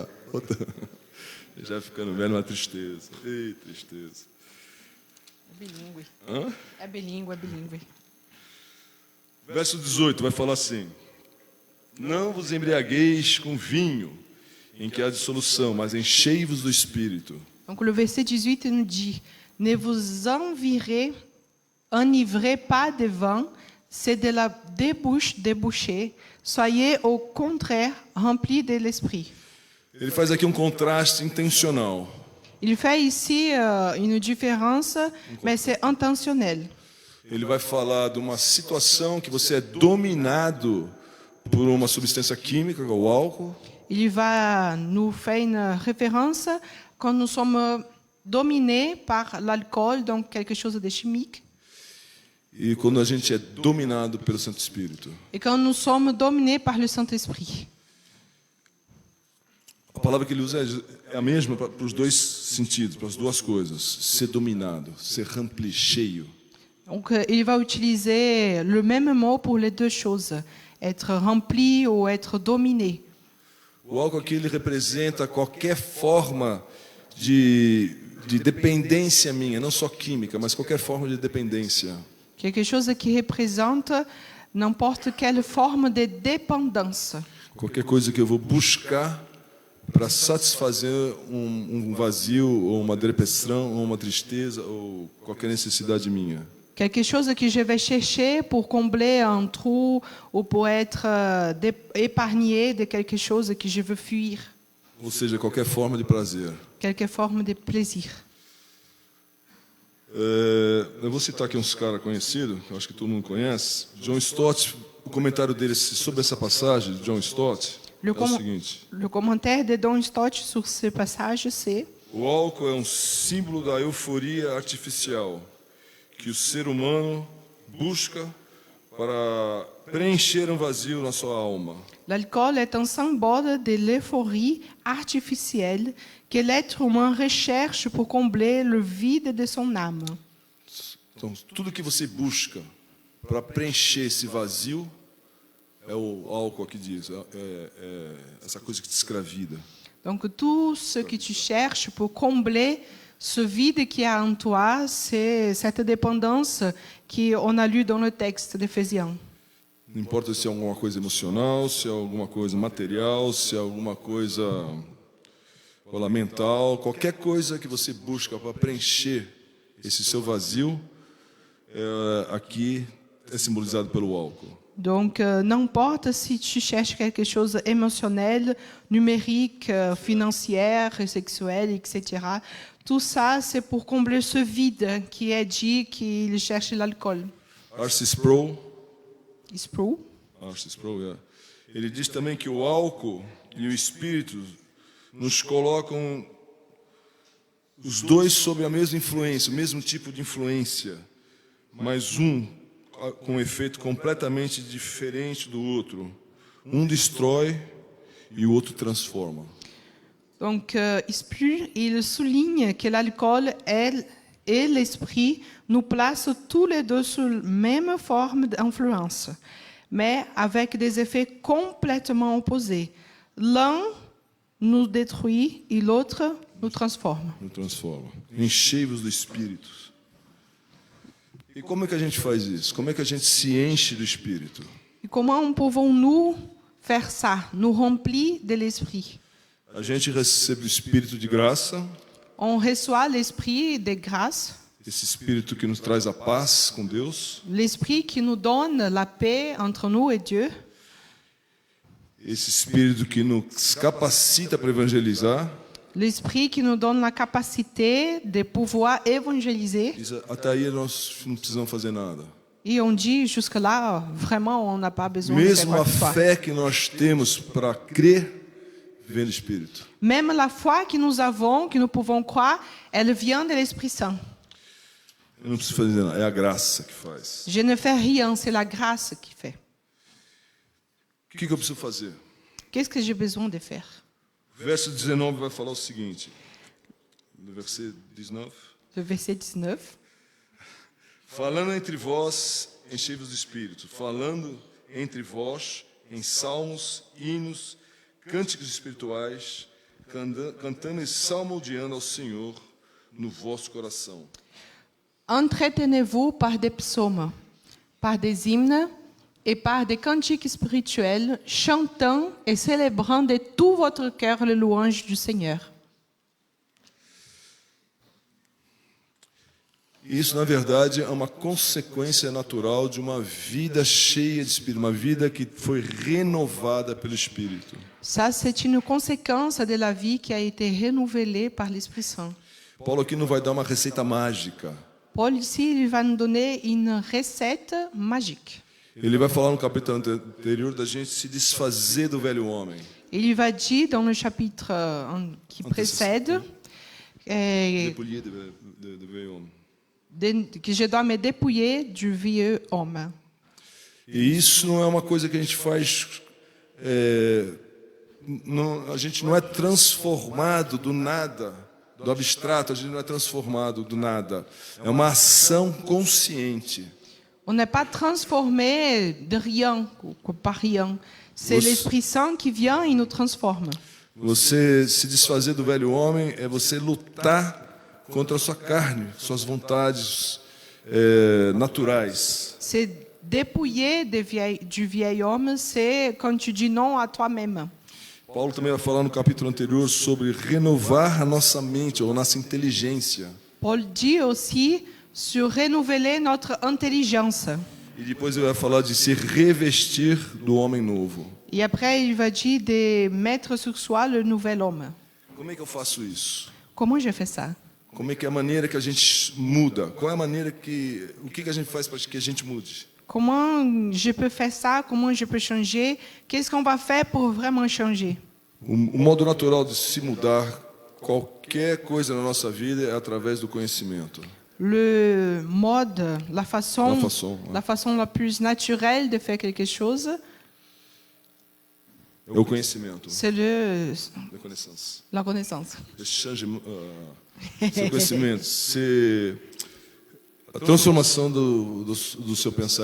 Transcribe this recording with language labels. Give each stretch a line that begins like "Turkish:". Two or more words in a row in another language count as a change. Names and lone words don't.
Portuguese: Já ficando velho, uma tristeza. Ei, tristeza. É bilíngue. Hã? É bilíngue, é bilíngue. Verso 18 vai falar assim: não vos embriagueis com vinho, em que há dissolução, mas enchei-vos do Espírito.
French: Donc le verset 18 nous dit, ne vous enivrez pas de vin, c'est de la débauche, soyez au contraire remplis de l'esprit.
Portuguese: Ele faz aqui contraste intencional.
French: Il fait ici une différence, mais c'est intentionnel.
Portuguese: Ele vai falar de uma situação que você é dominado por uma substância química, o álcool.
French: Il va nous faire une référence quand nous sommes dominés par l'alcool, donc quelque chose de chimique.
Portuguese: E quando a gente é dominado pelo Santo Espírito.
French: Et quand nous sommes dominés par le Saint-Esprit.
Portuguese: A palavra que ele usa é a mesma para os dois sentidos, para as duas coisas. Ser dominado, ser rempli, cheio.
French: Donc, il va utiliser le même mot pour les deux choses, être rempli ou être dominé.
Portuguese: O álcool aqui ele representa qualquer forma de dependência minha, não só química, mas qualquer forma de dependência.
French: Quelque chose qui représente n'importe quelle forme de dépendance.
Portuguese: Qualquer coisa que eu vou buscar para satisfazer um vazio, ou uma depressão, ou uma tristeza, ou qualquer necessidade minha.
French: Quelque chose que je vais chercher pour combler un trou ou pour être épargné de quelque chose que je veux fuir.
Portuguese: Ou seja, qualquer forma de prazer.
French: Quelque forme de plaisir.
Portuguese: Eu vou citar aqui uns caras conhecidos, que eu acho que todo mundo conhece. John Stott, o comentário dele sobre essa passagem de John Stott é o seguinte:
French: le commentaire de John Stott sur ce passage, c'est:
Portuguese: o álcool é um símbolo da euforia artificial que o ser humano busca para preencher vazio na sua alma.
French: L'alcool est un symbole de l'euphorie artificielle que l'être humain recherche pour combler le vide de son âme.
Portuguese: Então, tudo que você busca para preencher esse vazio é o álcool que diz, essa coisa que te escravida.
French: Donc tout ce que tu cherches pour combler ce vide qu'il y a en toi, c'est cette dépendance qu'on a lu dans le texte d'Éphésiens.
Portuguese: Não importa se é alguma coisa emocional, se é alguma coisa material, se é alguma coisa mental, qualquer coisa que você busca para preencher esse seu vazio, aqui é simbolizado pelo álcool.
French: Donc, n'importe si tu cherches quelque chose émotionnel, numérique, financière, sexuel, etc. Tout ça, c'est pour combler ce vide qui est dit qu'il cherche l'alcool. R.C. Sproul, Sproul.
Portuguese: Ele diz também que o álcool e o espírito nos colocam os dois sob a mesma influência, o mesmo tipo de influência, mas com um efeito completamente diferente do outro. Um destrói e o outro transforma.
French: Donc, Sproul, il souligne que l'alcool et l'esprit nous placent tous les deux sous la même forme d'influence, mais avec des effets complètement opposés. L'un nous détruit et l'autre nous transforme.
Portuguese: Enchei-vos do Espírito. E como é que a gente faz isso? Como é que a gente se enche do Espírito?
French: Et comment pouvons-nous faire ça, nous remplir de l'esprit?
Portuguese: A gente recebe o Espírito de graça.
French: On reçoit l'esprit de grâce.
Portuguese: Esse Espírito que nos traz a paz com Deus.
French: L'esprit qui nous donne la paix entre nous et Dieu.
Portuguese: Esse Espírito que nos capacita para evangelizar.
French: L'esprit qui nous donne la capacité de pouvoir évangéliser.
Portuguese: Até aí nós não precisamos fazer nada.
French: Et on dit jusque-là, vraiment, on n'a pas besoin de faire
Portuguese: Mesmo
French: quoi
Portuguese: a
French: que ce soit.
Portuguese: fé que nós temos para crer, vem do Espírito.
French: Même la foi que nous avons, que nous pouvons croire, elle vient de l'Esprit Saint.
Portuguese: Eu não preciso fazer nada, é a graça que faz.
French: Je ne fais rien, c'est la grâce qui fait.
Portuguese: O que eu preciso fazer?
French: Qu'est-ce que j'ai besoin de faire?
Portuguese: Verso 19 vai falar o seguinte.
French: No verset 19. Le verset 19.
Portuguese: Falando entre vós, enchei-vos do Espírito. Falando entre vós, em salmos, hinos, cânticos espirituais, cantando e salmodiando ao Senhor no vosso coração.
French: Entretenez-vous par des psaumes, par des hymnes et par des cantiques spirituels, chantant et célébrant de tout votre cœur les louanges du Seigneur.
Portuguese: Isso, na verdade, é uma consequência natural de uma vida cheia de Espírito, uma vida que foi renovada pelo Espírito.
French: Ça, c'est une conséquence de la vie qui a été renouvelée par l'Esprit Saint.
Portuguese: Paulo aqui não vai dar uma receita mágica.
French: Paul, ici, il va nous donner une recette magique.
Portuguese: Ele vai falar no capítulo anterior da gente se desfazer do velho homem.
French: Il va dire dans le chapitre qui précède
Portuguese: Dépouiller do velho homem.
French: que je dois me dépouiller du vieux homme.
Portuguese: E isso não é uma coisa que a gente faz. A gente não é transformado do nada do abstrato, a gente não é transformado do nada. É uma ação consciente.
French: On n'est pas transformé de rien, ou par rien. C'est l'Esprit Saint qui vient et nous transforme.
Portuguese: Você se desfazer do velho homem é você lutar contra a sua carne, suas vontades naturais.
French: C'est dépouiller du vieil homme, c'est quand tu dis non à toi-même.
Portuguese: Paulo também vai falar no capítulo anterior sobre renovar a nossa mente ou nossa inteligência.
French: Paul dit aussi sur renouveler notre intelligence.
Portuguese: E depois ele vai falar de se revestir do homem novo.
French: Et après, il va dire de mettre sur soi le nouvel homme.
Portuguese: Como é que eu faço isso?
French: Comment je fais ça?
Portuguese: Como é que é a maneira que a gente muda? Qual é a maneira o que a gente faz para que a gente mude?
French: Comment je peux faire ça? Comment je peux changer? Qu'est-ce qu'on va faire pour vraiment changer?
Portuguese: O modo natural de se mudar qualquer coisa na nossa vida é através do conhecimento.
French: Le mode, la façon la plus naturelle de faire quelque chose,
Portuguese: é o conhecimento.
French: c'est la connaissance.
Portuguese: Seu conhecimento, a transformação do seu pensar.